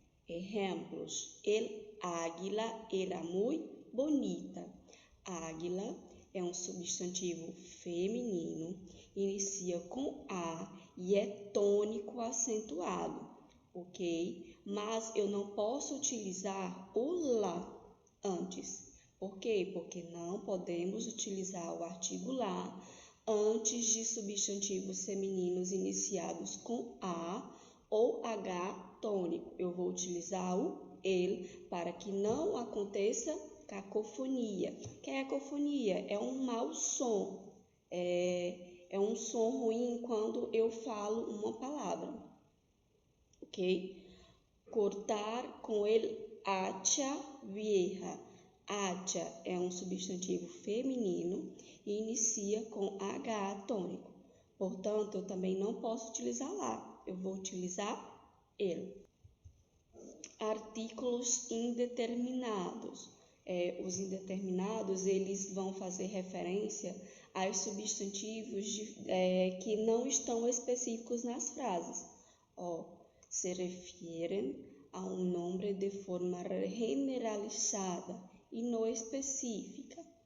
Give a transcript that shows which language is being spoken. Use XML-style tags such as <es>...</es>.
<es>Ejemplos: el águila era muy bonita.</es> <pt>Águila é um substantivo feminino, inicia com A e é tônico acentuado, ok? Mas eu não posso utilizar o lá antes. Por quê? Porque não podemos utilizar o artigo lá antes de substantivos femininos iniciados com A ou H tônico. Eu vou utilizar o ele para que não aconteça cacofonia. Que é cacofonia? É um mau som. É um som ruim quando eu falo uma palavra. Ok?</pt> <es>Cortar com el hacha vieja.</es> <pt>Hacha é um substantivo feminino e inicia com H tônico. Portanto, eu também não posso utilizar lá. Eu vou utilizar ele.</pt> <es>Artículos indeterminados.</es> <pt>Os indeterminados, eles vão fazer referência aos substantivos que não estão específicos nas frases.</pt> <es>Se refieren a</es> <pt>um nome de forma generalizada e não específica.</pt>